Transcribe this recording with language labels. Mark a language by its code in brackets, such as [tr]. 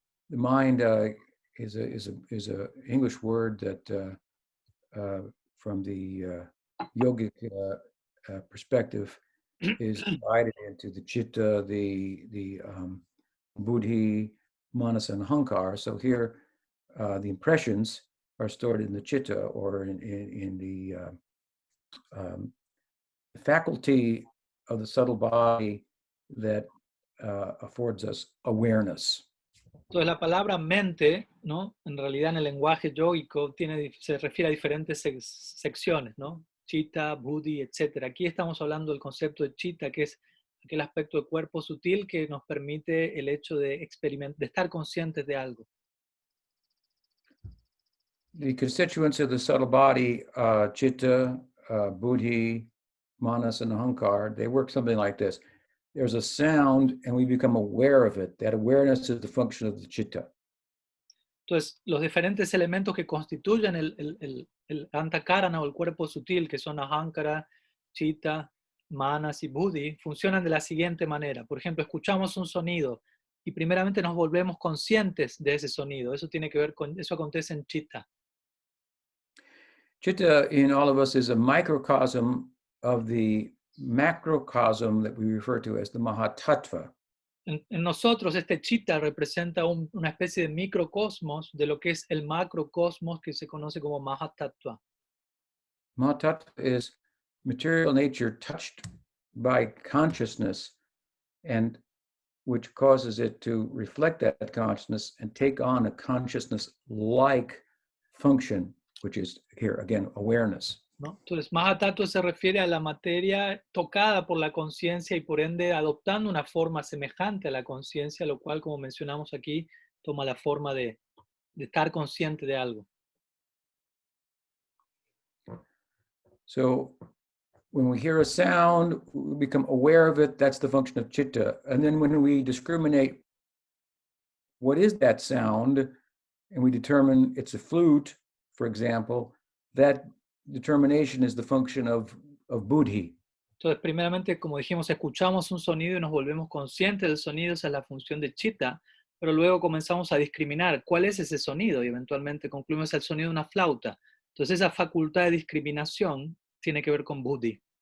[en] The mind is a English word that from the yogic perspective is divided into the chitta, the buddhi, manas, and hankar. So here, the impressions are stored in the chitta, or in the faculty of the subtle body that affords us awareness. [es] Entonces la palabra mente, ¿no? En realidad en el lenguaje yógico se refiere a diferentes secciones, ¿no? Chitta, buddhi, etc. Aquí estamos hablando del concepto de chitta, que es aquel aspecto de cuerpo sutil que nos permite el hecho de estar conscientes de algo. [en] The constituents of the subtle body, chitta, buddhi, manas, and ahankar, they work something like this. there's a sound and we become aware of it. That awareness is the function of the chitta. [es] Entonces, los diferentes elementos que constituyen el antakarana o el cuerpo sutil, que son ahankara, chitta, manas y buddhi, funcionan de la siguiente manera. Por ejemplo, escuchamos un sonido y primeramente nos volvemos conscientes de ese sonido. Eso tiene que ver con, eso acontece en chitta. [en] Chitta in all of us is a microcosm of the macrocosm that we refer to as the Mahatattva. [es] En nosotros este chitta representa una especie de microcosmos de lo que es el macrocosmos que se conoce como Mahatattva. [en] Mahatattva is material nature touched by consciousness, and which causes it to reflect that consciousness and take on a consciousness-like function, which is here again awareness. [es] ¿No? Entonces, Mahatattva se refiere a la materia tocada por la conciencia y por ende adoptando una forma semejante a la conciencia, lo cual, como mencionamos aquí, toma la forma de estar consciente de algo. [en] So when we hear a sound, we become aware of it. That's the function of chitta. And then when we discriminate what is that sound, and we determine it's a flute, for example, that determination is the function of buddhi. [es] Entonces, primeramente, como dijimos, escuchamos un sonido y nos volvemos conscientes del sonido, esa es la función de chitta, pero luego comenzamos a discriminar cuál es ese sonido y eventualmente concluimos el sonido de una flauta. Entonces, esa facultad de discriminación tiene que ver con buddhi.